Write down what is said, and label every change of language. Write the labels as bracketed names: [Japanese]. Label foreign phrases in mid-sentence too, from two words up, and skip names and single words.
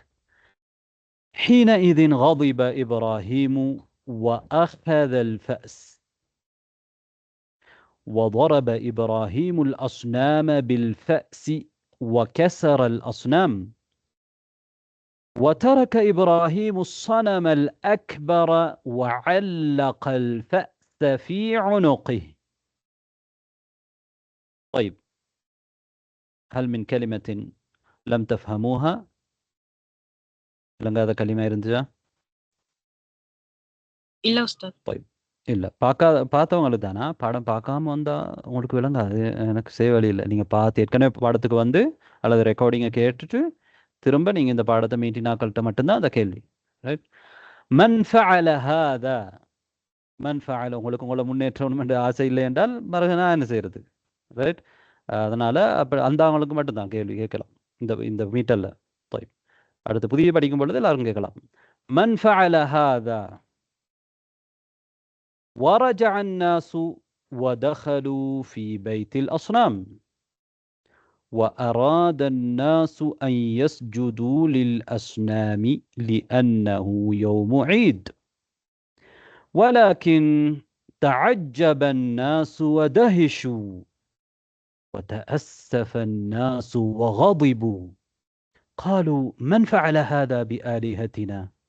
[Arabic] حينئذ غضب إبراهيم وأخذ الفأس، وضرب إبراهيم الأصنام بالفأس وكسر الأصنام، وترك إبراهيم الصنم الأكبر وعلق الفأس في عنقه. طيب، هل من كلمة لم تفهموها؟ هذا كلمة இருந்துச்சா? [Tamil] இல்ல உஸ்தாத். طيب இல்லை, பார்த்தவங்களுக்கு தானா? பாடம் பார்க்காம வந்தால் உங்களுக்கு விளங்காது. எனக்கு செய்ய வழி இல்லை. நீங்கள் பார்த்து ஏற்கனவே பாடத்துக்கு வந்து அல்லது ரெக்கார்டிங்கை கேட்டுட்டு திரும்ப நீங்கள் இந்த பாடத்தை மீட்டினாக்கள்கிட்ட மட்டும்தான் அந்த கேள்வி. ரைட். [Arabic] من فعل هذا, من فعل, [Tamil] உங்களுக்கு உங்களை முன்னேற்றணும் என்று ஆசை இல்லை என்றால் மறுகனா என்ன செய்யறது? ரைட். அதனால் அப்போ அந்த அவங்களுக்கு மட்டும்தான் கேள்வி கேட்கலாம் இந்த மீட்டரில். طيب, அடுத்து புதிய படிக்கும் பொழுது எல்லாரும் கேட்கலாம். [Arabic] من فعل هذا. ورجع الناس ودخلوا في بيت الأصنام، وأراد الناس أن يسجدوا للأصنام لأنه يوم عيد، ولكن تعجب الناس ودهشوا، وتأسف الناس وغضبوا، قالوا: من فعل هذا بآلهتنا؟